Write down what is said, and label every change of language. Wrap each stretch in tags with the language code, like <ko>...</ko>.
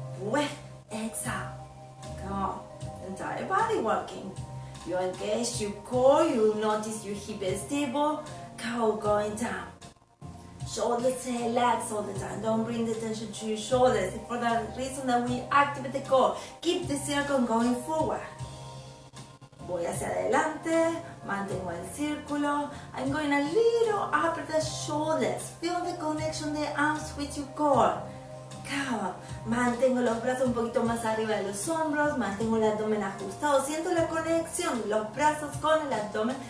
<en>Breath, exhale. Go. Entire body working. You engage your core, you notice your hip is stable. Go, going down. Shoulders relax all the time. Don't bring the tension to your shoulders. For that reason that we activate the core. Keep the circle going forward.</en> <es>Voy hacia adelante, mantengo el círculo.</es> <en>I'm going a little up the shoulders. Feel the connection the arms with your core. Go.</en> <es>Mantengo los brazos un poquito más arriba de los hombros. Mantengo el abdomen ajustado. Siento la conexión de los brazos con el abdomen.</es>